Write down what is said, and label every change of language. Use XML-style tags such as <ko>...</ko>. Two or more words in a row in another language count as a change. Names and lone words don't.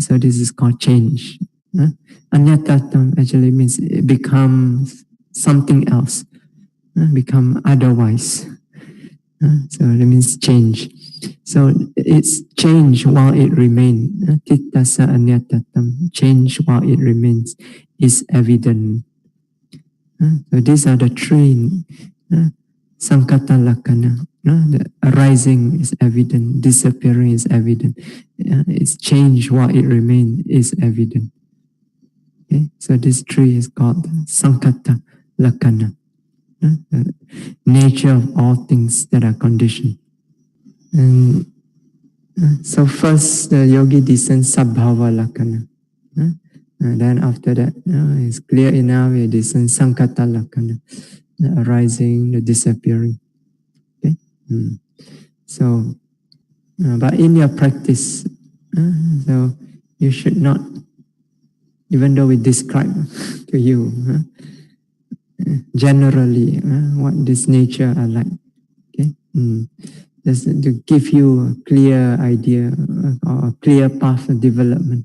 <en>So this is called change. Anyatatam actually means it becomes something else, become otherwise. So that means change. So it's change while it remains.</en> <pi>Tittasa anyatatam,</pi> <en>change while it remains, is evident. So these are the three</en> <pi>sankata lakkhana.</pi> <en>The arising is evident, disappearing is evident. It's change while it remains is evident. So this tree is called</en> <pi>sankata lakkhana.</pi> <en>The nature of all things that are conditioned. And so first the yogi descends</en> <pi>sabhava lakkhana.</pi> <en>And then after that, it's clear enough, it descends</en> <pi>sankata lakkhana,</pi> <en>the arising, the disappearing. So, but in your practice, so you should not, even though we describe to you, generally what this nature are like, just to give you a clear idea or a clear path of development.</en>